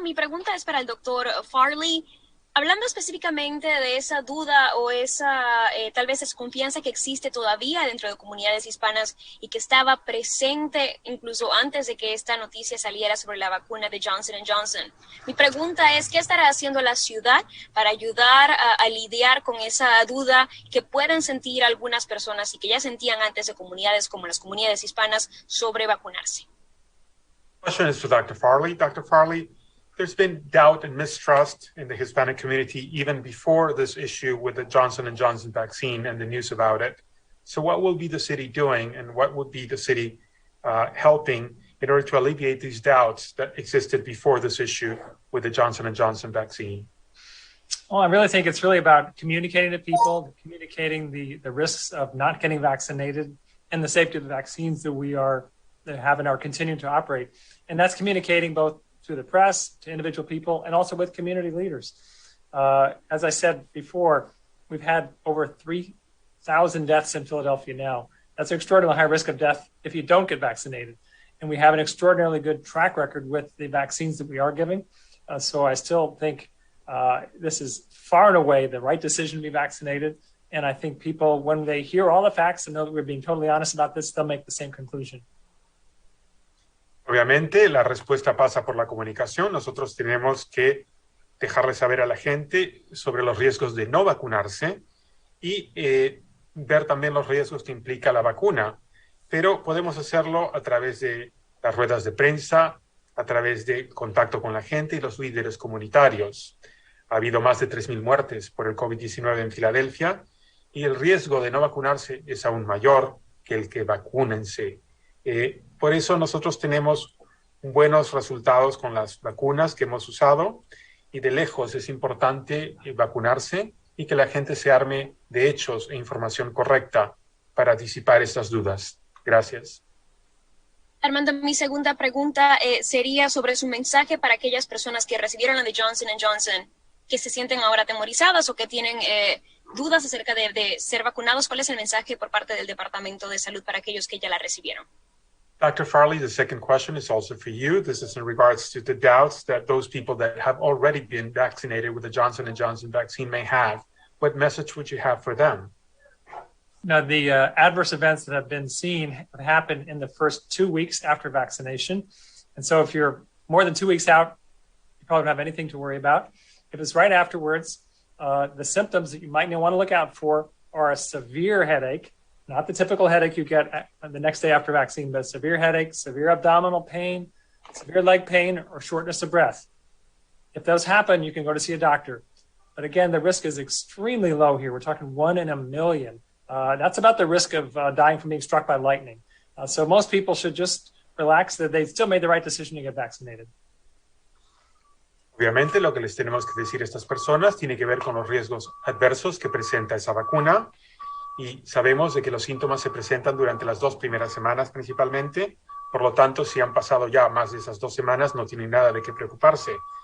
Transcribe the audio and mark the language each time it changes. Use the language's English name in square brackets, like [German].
[Spanish] Mi pregunta es para el doctor Farley. Hablando específicamente de esa duda o esa tal vez desconfianza que existe todavía dentro de comunidades hispanas y que estaba presente incluso antes de que esta noticia saliera sobre la vacuna de Johnson & Johnson. Mi pregunta es, ¿qué estará haciendo la ciudad para ayudar a lidiar con esa duda que pueden sentir algunas personas y que ya sentían antes de comunidades como las comunidades hispanas sobre vacunarse? [English] Question is to Dr. Farley. Dr. Farley, there's been doubt and mistrust in the Hispanic community even before this issue with the Johnson & Johnson vaccine and the news about it. So what will be the city doing, and what would be the city helping in order to alleviate these doubts that existed before this issue with the Johnson & Johnson vaccine? Well, I really think it's really about communicating to people, communicating the risks of not getting vaccinated and the safety of the vaccines that we have and are continuing to operate. And that's communicating both through the press, to individual people, and also with community leaders. As I said before, we've had over 3,000 deaths in Philadelphia now. That's an extraordinarily high risk of death if you don't get vaccinated. And we have an extraordinarily good track record with the vaccines that we are giving. So I still think this is far and away the right decision to be vaccinated. And I think people, when they hear all the facts and know that we're being totally honest about this, they'll make the same conclusion. [Spanish] Obviamente, la respuesta pasa por la comunicación. Nosotros tenemos que dejarle saber a la gente sobre los riesgos de no vacunarse y ver también los riesgos que implica la vacuna. Pero podemos hacerlo a través de las ruedas de prensa, a través de contacto con la gente y los líderes comunitarios. Ha habido más de 3,000 muertes por el COVID-19 en Filadelfia y el riesgo de no vacunarse es aún mayor que el que vacúnense. Por eso nosotros tenemos buenos resultados con las vacunas que hemos usado y de lejos es importante vacunarse y que la gente se arme de hechos e información correcta para disipar estas dudas. Gracias. Armando, mi segunda pregunta sería sobre su mensaje para aquellas personas que recibieron la de Johnson & Johnson, que se sienten ahora atemorizadas o que tienen dudas acerca de ser vacunados. ¿Cuál es el mensaje por parte del Departamento de Salud para aquellos que ya la recibieron? [English] Dr. Farley, the second question is also for you. This is in regards to the doubts that those people that have already been vaccinated with the Johnson & Johnson vaccine may have. What message would you have for them? Now, the adverse events that have been seen happen in the first 2 weeks after vaccination. And so if you're more than 2 weeks out, you probably don't have anything to worry about. If it's right afterwards, the symptoms that you might want to look out for are a severe headache, not the typical headache you get the next day after vaccine, but severe headache, severe abdominal pain, severe leg pain, or shortness of breath. If those happen, you can go to see a doctor. But again, the risk is extremely low here. We're talking 1 in a million. That's about the risk of dying from being struck by lightning. So most people should just relax that they still made the right decision to get vaccinated. [Spanish] Obviamente, lo que les tenemos que decir a estas personas tiene que ver con los riesgos adversos que presenta esa vacuna. Y sabemos de que los síntomas se presentan durante las 2 primeras semanas principalmente. Por lo tanto, si han pasado ya más de esas 2 semanas, no tienen nada de qué preocuparse.